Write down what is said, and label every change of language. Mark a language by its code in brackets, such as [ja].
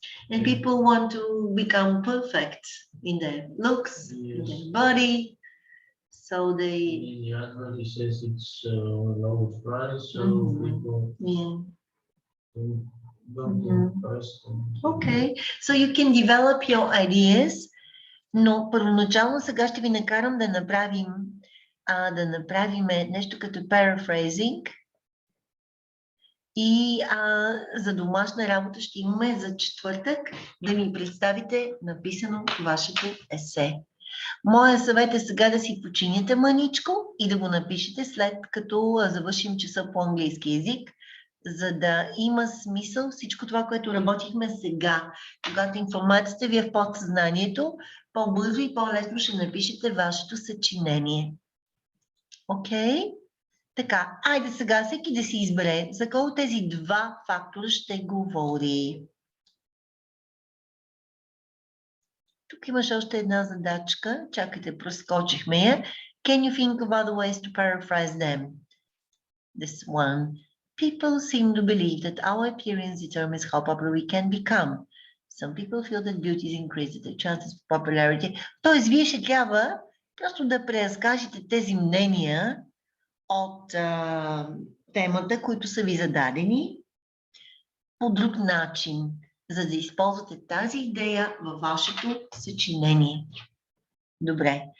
[en] And people want to become perfect in their looks, in their body. So they... In the advert, it says it's low price, so people don't go first. Okay, so you can develop your ideas, [bg] но първоначално сега ще ви накарам да направим нещо като paraphrasing. И за домашна работа ще имаме за четвъртък да ми представите написано вашето есе. Моя съвет е сега да си почините мъничко и да го напишете след като завършим часа по английски език, за да има смисъл всичко това, което работихме сега. Когато информацията ви е в подсъзнанието, по-бързо и по-лесно ще напишете вашето съчинение. Окей? Така, айде сега всеки да си избере за кой от тези 2 фактора ще говори. Тук имаш още една задачка. Чакайте, проскочихме я. [en] Can you think of other ways to paraphrase them? This one. People seem to believe that our appearance determines how popular we can become. Some people feel that beauty increases their chances for popularity. [bg] Тоест, вие ще трябва просто да преразкажете тези мнения от темата, които са ви зададени по друг начин, за да използвате тази идея във вашето съчинение. Добре.